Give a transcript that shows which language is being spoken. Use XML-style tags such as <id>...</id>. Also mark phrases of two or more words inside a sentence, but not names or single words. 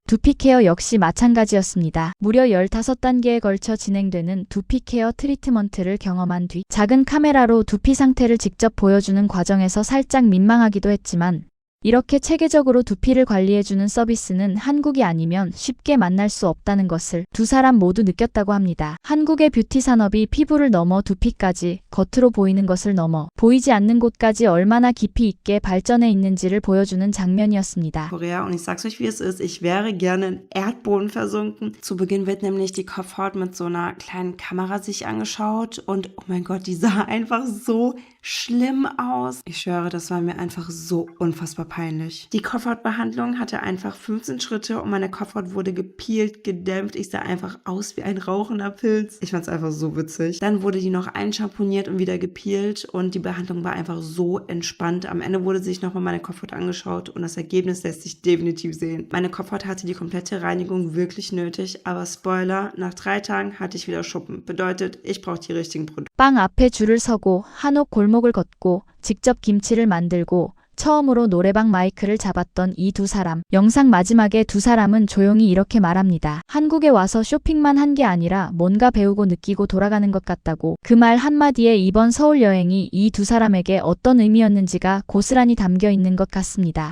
<ko>두피 케어 역시 마찬가지였습니다. 무려 15단계에 걸쳐 진행되는 두피 케어 트리트먼트를 경험한 뒤 작은 카메라로 두피 상태를 직접 보여주는 과정에서 살짝 민망하기도 했지만 이렇게 체계적으로 두피를 관리해주는 서비스는 한국이 아니면 쉽게 만날 수 없다는 것을 두 사람 모두 느꼈다고 합니다. 한국의 뷰티 산업이 피부를 넘어 두피까지 겉으로 보이는 것을 넘어 보이지 않는 곳까지 얼마나 깊이 있게 발전해 있는지를 보여주는 장면이었습니다.</ko> <de>Korea und ich sag's euch, wie es ist. Ich wäre gerne in Erdboden versunken. Zu Beginn wird nämlich die Kopfhaut mit so einer kleinen Kamera sich angeschaut und oh mein Gott, die sah einfach so schlimm aus. Ich schwöre, das war mir einfach so unfassbar peinlich. Die Kopfhautbehandlung hatte einfach 15 Schritte und meine Kopfhaut wurde gepeelt, gedämpft. Ich sah einfach aus wie ein rauchender Pilz. Ich fand's einfach so witzig. Dann wurde die noch einschamponiert und wieder gepeelt und die Behandlung war einfach so entspannt. Am Ende wurde sich nochmal meine Kopfhaut angeschaut und das Ergebnis lässt sich definitiv sehen. Meine Kopfhaut hatte die komplette Reinigung wirklich nötig, aber Spoiler, nach 3 Tagen hatte ich wieder Schuppen. Bedeutet, ich brauche die richtigen Produkte.</de> <ko>빵 앞에 줄을 서고 한옥 골목을 걷고 직접 김치를 만들고 처음으로 노래방 마이크를 잡았던 이 두 사람. 영상 마지막에 두 사람은 조용히 이렇게 말합니다. 한국에 와서 쇼핑만 한 게 아니라 뭔가 배우고 느끼고 돌아가는 것 같다고. 그 말 한마디에 이번 서울 여행이 이 두 사람에게 어떤 의미였는지가 고스란히 담겨 있는 것 같습니다.</ko>